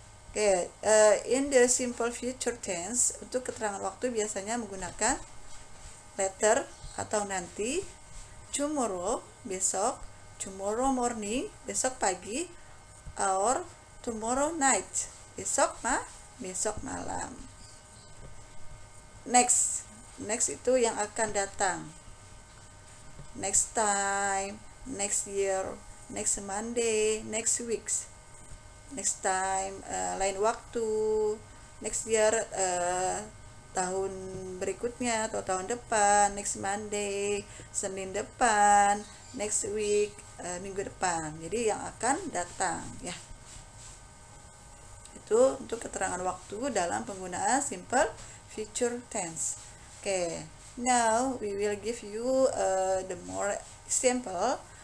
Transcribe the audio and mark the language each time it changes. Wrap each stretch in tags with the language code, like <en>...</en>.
<id>Oke,</id> <en>in the simple future tense,</en> <id>untuk keterangan waktu biasanya menggunakan later atau nanti, tomorrow besok, tomorrow morning besok pagi, or tomorrow night besok malam. Next itu yang akan datang.</id> <en>Next time, next year, next Monday, next weeks.</en> <id>Next time, lain waktu. Next year, tahun berikutnya atau tahun depan. Next Monday, Senin depan. Next week, minggu depan. Jadi yang akan datang, ya. Itu untuk keterangan waktu dalam penggunaan simple future tense.</id> <en>Okay, now we will give you the more example.</en>